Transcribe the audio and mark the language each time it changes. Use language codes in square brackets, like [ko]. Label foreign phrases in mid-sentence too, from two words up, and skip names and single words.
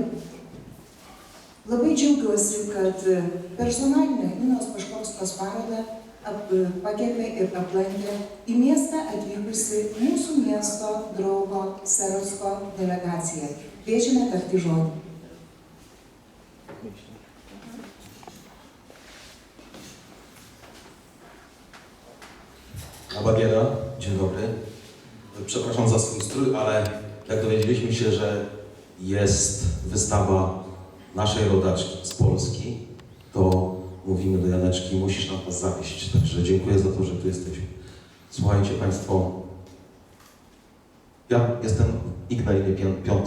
[lt] Labai džiaugiuosi, kad personalinę Ninos Paškovskos parodą pagerbė ir aplankė į miestą atvykusi mūsų miesto draugo Serocko delegacija. Kviečiame tarti žodį. Babiera, [pl] dzień dobry. Przepraszam za swój strój, ale jak dowiedzieliśmy się, że jest wystawa naszej rodaczki z Polski, to mówimy do Janeczki, musisz nam nas zawieźć. Także dziękuję za to, że tu jesteśmy. Słuchajcie Państwo, ja jestem w Ignalinie 5.